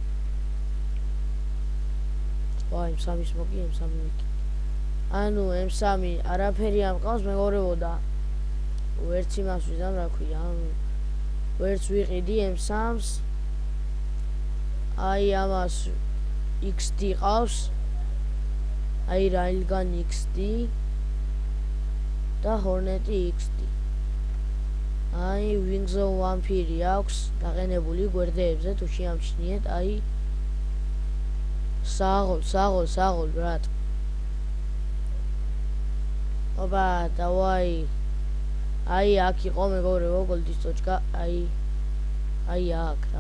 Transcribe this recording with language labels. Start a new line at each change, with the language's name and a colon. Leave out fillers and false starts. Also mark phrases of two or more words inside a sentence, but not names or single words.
Georgian: ვაი, M3-ის მოგი, M3 ვიკი. ანუ M3 არაფერი ამყავს მეგობრებო და ვერც იმას ვიზამ, რა ქვია, ვერც ვიყიდი M3-ს. აი, ამას XD ყავს. აი, Railgun XD და Hornet XD. აი, Wings of Vampire აქვს დაყენებული გვერდებზე, თუ შეამჩნიეთ, აი
Russian: сагол, брат.
Georgian: ოპა, დავაი. აი, აქ იყო მეგობრებო გოლდის ტოჩკა, აი აქ რა.